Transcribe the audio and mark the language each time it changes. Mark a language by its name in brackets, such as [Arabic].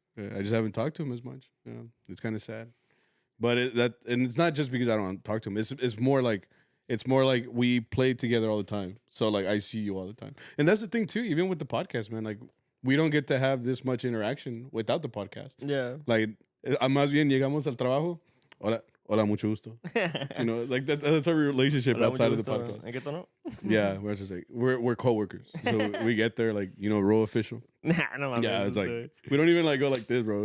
[English] I just haven't talked to him as much. It's kind of sad. But and it's not just because I don't talk to him. It's more like we play together all the time. So like I see you all the time. And that's the thing too, even with the podcast, man. Like we don't get to have this much interaction without the podcast. Yeah. [Spanish] Like más bien llegamos al trabajo. Hola, mucho gusto. [English] Like that's our relationship outside of the podcast. [Spanish] ¿En qué tono? [English] Yeah, we're just like we're coworkers. So we get there like, role official. Nah, no. Yeah, it's like we don't even like go like this, bro.